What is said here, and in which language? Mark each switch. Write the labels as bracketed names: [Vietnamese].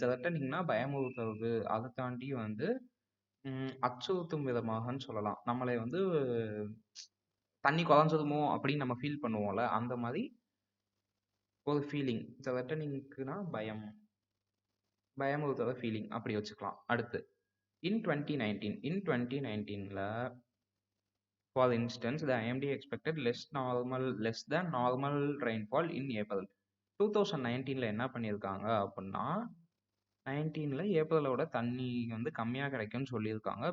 [Tamil] திரட்டனிங்னா பயமுறுத்துறது, அதை தாண்டி வந்து அச்சுறுத்தும் விதமாகன்னு சொல்லலாம். நம்மளை வந்து தண்ணி குறைஞ்சதுமோ அப்படின்னு நம்ம ஃபீல் பண்ணுவோம்ல, அந்த மாதிரி ஒரு ஃபீலிங். திரட்டனிங்க்குனா பயமுறுத்துற ஃபீலிங் அப்படி வச்சுக்கலாம். அடுத்து இன் 2019ல [English] for instance the IMD expected less than normal rainfall in April. [Tamil] 2019ல என்ன பண்ணியிருக்காங்க அப்படின்னா 19ல ஏப்ரலோட தண்ணி வந்து கம்மியாக கிடைக்கும்னு சொல்லியிருக்காங்க.